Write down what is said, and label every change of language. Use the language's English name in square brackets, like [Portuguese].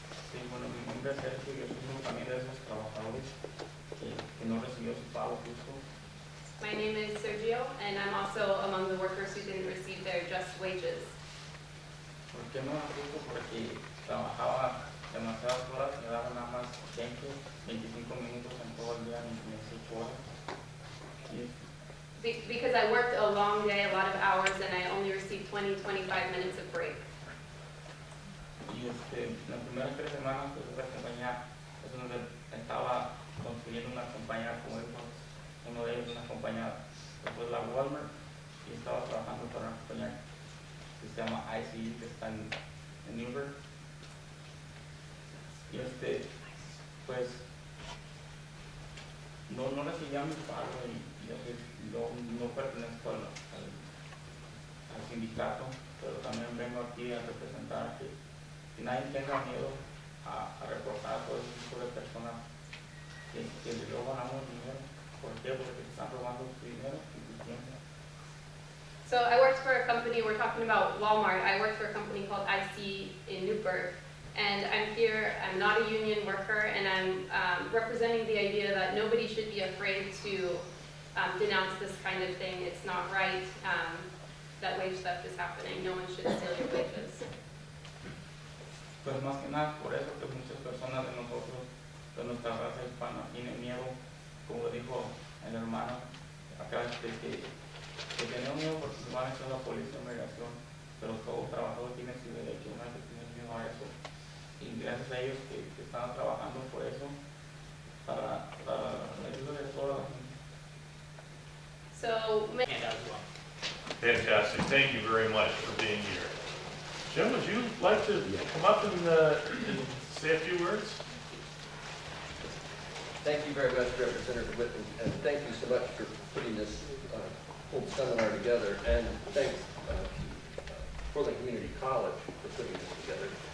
[Spanish] Sí, bueno, mi nombre es Sergio, yo soy uno también de esos trabajadores que no recibió su pago justo. [English] My name is Sergio, and I'm also among the workers who didn't receive their just wages. [Spanish] ¿Por qué no era justo? Porque trabajaba demasiadas horas, me daban nada más 20, 25 minutos en todo el día, ni 6 horas. [English] Because I worked a long day, a lot of hours, and I only received 20, 25 minutes of break. [Spanish] Y las primeras 3 semanas pues esa compañía es donde estaba construyendo una compañía, como dijo uno de ellos, una compañía, después la Walmart, y estaba trabajando para una compañía que se llama ICE, que está en Newburgh. Y pues no recibía mi pago y no pertenezco al sindicato, pero también vengo aquí a representar que nadie tenga miedo a reportar a todo ese tipo de personas que luego ganamos dinero. ¿Por qué? Porque están robando tu dinero y tu tiempo. [English] So I worked for a company, we're talking about Walmart, I worked for a company called IC in Newburgh. And I'm here, I'm not a union worker, and I'm representing the idea that nobody should be afraid to denounce this kind of thing. It's not right. that wage theft is happening. No one should steal your wages. [Spanish] Pues más que nada por eso que muchas personas de nosotros, de nuestra raza hispana, tienen miedo, como dijo el hermano acá, que tenemos miedo porque se van a echar la policía de migración, pero todo trabajador tiene su derecho, no hay que tener miedo a eso. Y gracias a ellos que están trabajando por eso, para la ayuda de toda la gente. [English] So, Fantastic. Thank you very much for being here. Jim, would you like to come up and say a few words? Thank you very much, Representative Whitten, and thank you so much for putting this whole seminar together, and thanks to Portland Community College for putting this together.